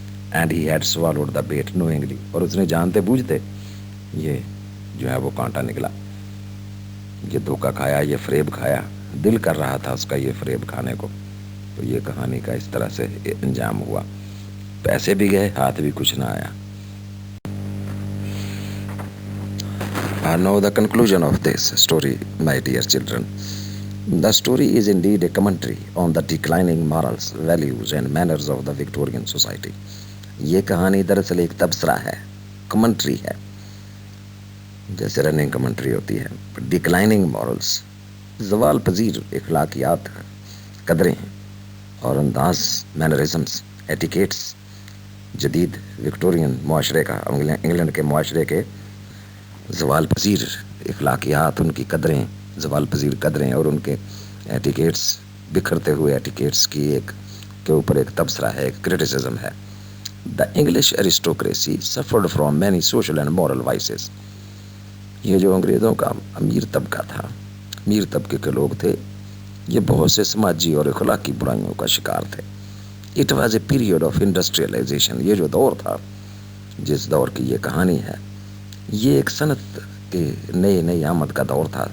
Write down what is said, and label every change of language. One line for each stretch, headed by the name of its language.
English: and he had swallowed the bait knowingly,
Urdu: اور اس نے جانتے بوجھتے یہ جو ہے وہ کانٹا نکلا، یہ دھوکہ کھایا، یہ فریب کھایا، دل کر رہا تھا اس کا یہ فریب کھانے کو. تو یہ کہانی کا اس طرح سے انجام ہوا، پیسے بھی گئے، ہاتھ بھی کچھ نہ آیا.
English: Now the conclusion of this story, my dear children. The story is indeed a commentary on the declining morals, values and manners of the Victorian society.
Urdu: یہ کہانی دراصل ایک تبصرہ ہے، کمنٹری ہے، جیسے رننگ کمنٹری ہوتی ہے. ڈکلائننگ مورلز، زوال پذیر اخلاقیات، قدریں اور انداز، مینرزمس، ایٹیکیٹس، جدید وکٹورین معاشرے کا، انگلینڈ کے معاشرے کے زوال پذیر اخلاقیات، ان کی قدریں، زوال پذیر قدریں اور ان کے ایٹیکیٹس، بکھرتے ہوئے ایٹیکیٹس کی ایک کے اوپر ایک تبصرہ ہے، ایک کرٹیسزم ہے.
English: The English aristocracy suffered from many social and moral vices.
Urdu: یہ جو انگریزوں کا امیر طبقہ تھا، امیر طبقے کے لوگ تھے، یہ بہت سے سماجی اور اخلاقی برائیوں کا شکار تھے.
English: it was a period of industrialisation,
Urdu: یہ جو دور تھا، جس دور کی یہ کہانی ہے، یہ ایک صنعت کے نئی آمد کا دور تھا.